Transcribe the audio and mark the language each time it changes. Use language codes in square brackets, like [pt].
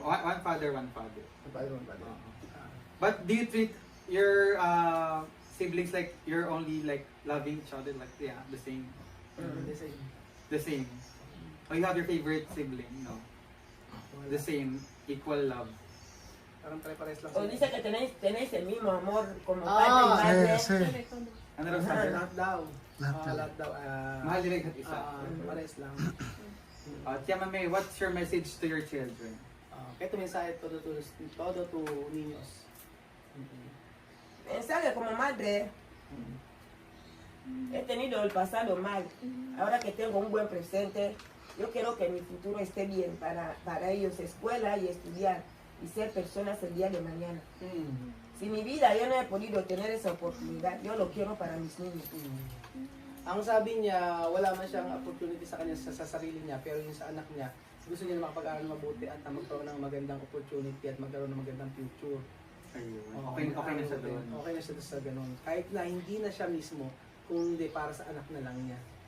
[en] one father, one father. One. But do you treat your siblings like you're only like loving each other, like the same? The same. Or you have your favorite sibling? No. The same, equal love. [tl] Parang pare-pares lang. [es] O dice que tenéis el mismo amor como padre y madre. Sí. [tl] Ano raw sabi? Lahat daw. Lahat daw. Mahal nila isa't isa. Pares lang. [en] Tia Mame, what's your message to your children? Ito mensahe todo to niños. [es] Mensaje como madre. He tenido el pasado mal. Ahora que tengo un buen presente, yo quiero que mi futuro esté bien para ellos, escuela y estudiar y ser personas el día de mañana. Si mi vida yo no he podido tener esa oportunidad, yo lo quiero para mis niños. [tl] Ang sabi niya, wala man siyang opportunity sa kanya sa sarili niya, pero yung sa anak niya, gusto niya na makapag-aral mabuti at magkaroon ng magandang opportunity at magkaroon ng magandang future. Ayun. Okay na siya doon. Okay na siya sa ganun. Kahit na hindi na siya mismo, kung hindi para sa anak na lang niya.